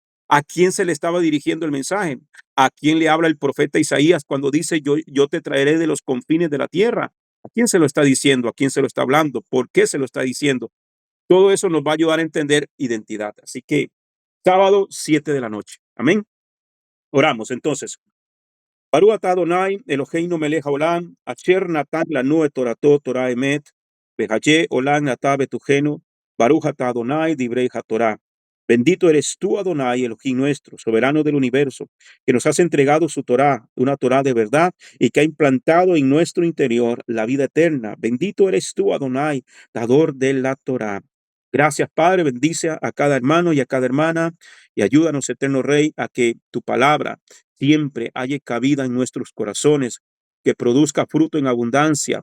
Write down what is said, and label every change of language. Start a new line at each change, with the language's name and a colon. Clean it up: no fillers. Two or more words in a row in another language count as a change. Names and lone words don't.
Spanish: ¿A quién se le estaba dirigiendo el mensaje? ¿A quién le habla el profeta Isaías cuando dice yo te traeré de los confines de la tierra? ¿A quién se lo está diciendo? ¿A quién se lo está hablando? ¿Por qué se lo está diciendo? Todo eso nos va a ayudar a entender identidad. Así que sábado 7 de la noche. Amén. Oramos entonces.
Hebrew: ברוך אתה אדוני, אלוהינו מלך העולם, אשר נתן לנו את תורתו תורה אמת, וחיי עולם אתה בתוכנו, ברוך אתה אדוני, דברי התורה.
Spanish: Bendito eres tú, Adonai, Elohim nuestro, soberano del universo, que nos has entregado su Torah, una Torah de verdad, y que ha implantado en nuestro interior la vida eterna. Bendito eres tú, Adonai, dador de la Torah. Gracias, Padre, bendice a cada hermano y a cada hermana, y ayúdanos, eterno Rey, a que tu palabra siempre haya cabida en nuestros corazones, que produzca fruto en abundancia.